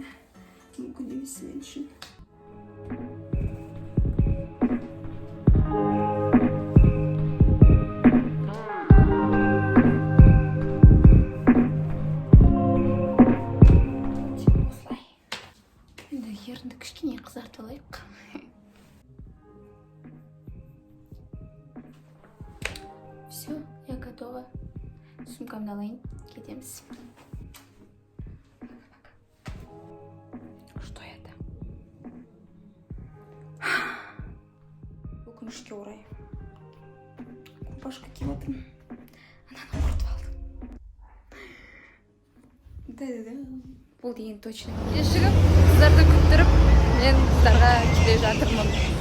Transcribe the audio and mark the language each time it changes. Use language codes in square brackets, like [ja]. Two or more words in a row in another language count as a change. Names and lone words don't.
[kk] Мүмкін емес мен үшін. Осылай. Енді ерінді кішкене қызартып алайық. [ru] Все, я готова. [kk] Сумкамды алайын, кетеміз. [ru] Что это? [kk] Өкінішке орай. Рубашка киіп отырмын. Ананы құртып алдым. Да-да-да. Бұл деген точно. Ешігіп, қыздарды күттіріп, мен қыздарға келе жатырмын.